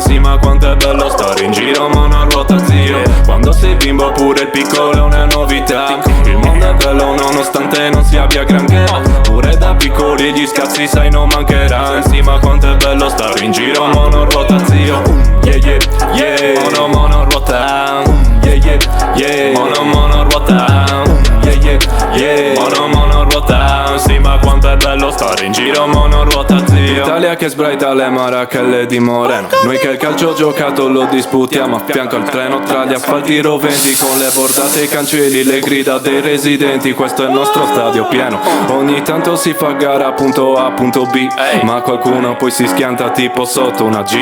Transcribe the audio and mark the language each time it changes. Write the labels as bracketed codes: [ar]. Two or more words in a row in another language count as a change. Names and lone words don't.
[it] Sì, ma quanto è bello stare in giro monoruota zio. Quando sei bimbo pure il piccolo è una novità. Il mondo è bello nonostante non si abbia granché. Pure da piccoli gli scazzi sai non mancheranno. Sì, ma quanto è bello stare in giro monoruota zio. [en] Yeah yeah yeah, monoruota. Yeah yeah yeah, monoruota. Yeah yeah yeah, [it] monoruota. Sì, ma quanto è bello stare in giro monoruota zio. Italia che sbraita le marachelle di Moreno. Noi che il calcio giocato lo disputiamo a fianco al treno, tra gli asfalti roventi, con le bordate e i cancelli, le grida dei residenti. Questo è il nostro stadio pieno. Ogni tanto si fa gara punto A punto B, ma qualcuno poi si schianta tipo sotto una Jeep.